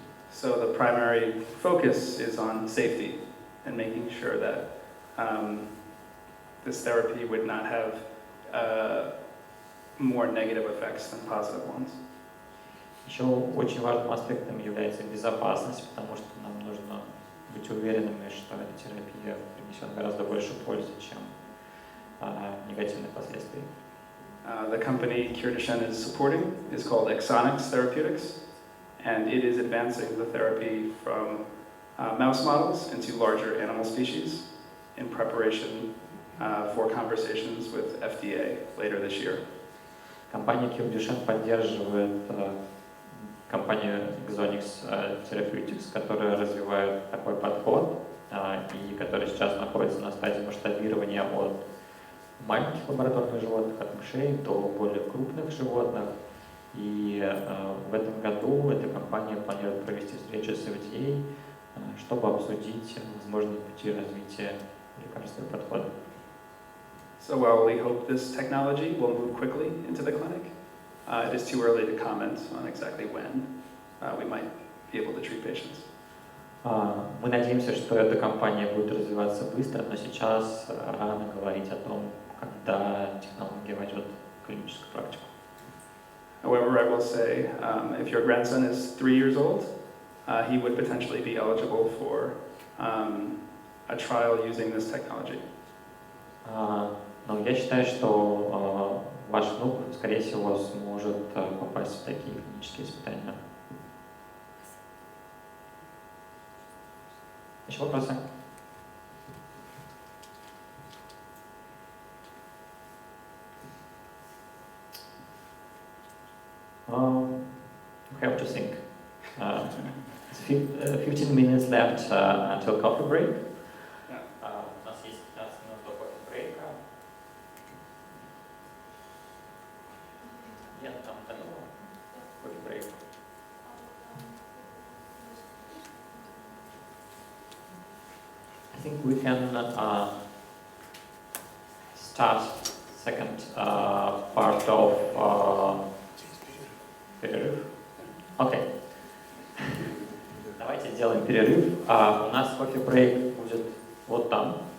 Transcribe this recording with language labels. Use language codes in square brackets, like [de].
[en] So the primary focus is on safety and making sure that this therapy would not have more negative effects than positive ones. [ru] Еще очень важным аспектом является безопасность, потому что нам нужно быть уверенными, что эта терапия принесет гораздо больше пользы, чем негативных последствий. [en] The company Cure Duchenne is supporting is called Exonics Therapeutics, and it is advancing the therapy from mouse models into larger animal species in preparation for conversations with FDA later this year. [ru] Компания Cure Duchenne поддерживает компанию Exonics Therapeutics, которая развивает такой подход и которая сейчас находится на стадии масштабирования от маленьких лабораторных животных, от мышей, до более крупных животных. И в этом году эта компания планирует провести встречу с FDA, чтобы обсудить возможные пути развития лекарственного подхода. [en] So while we hope this technology will move quickly into the clinic, it is too early to comment on exactly when we might be able to treat patients. [ru] Мы надеемся, что эта компания будет развиваться быстро, но сейчас рано говорить о том, когда технология войдет в клиническую практику. [en] However, I will say, if your grandson is 3 years old, he would potentially be eligible for a trial using this technology. [ru] Но я считаю, что ваш внук, скорее всего, сможет попасть в такие клинические испытания. Еще вопросы? [en] We have to think. It's 15 minutes left until coffee break. [ru] У нас есть 15 минут до кофе брейка. Нет, там такого кофе брейка. [en] I think we can start second part of перерыв. [ru] Окей. Давайте сделаем перерыв. У нас кофе-брейк будет вот там.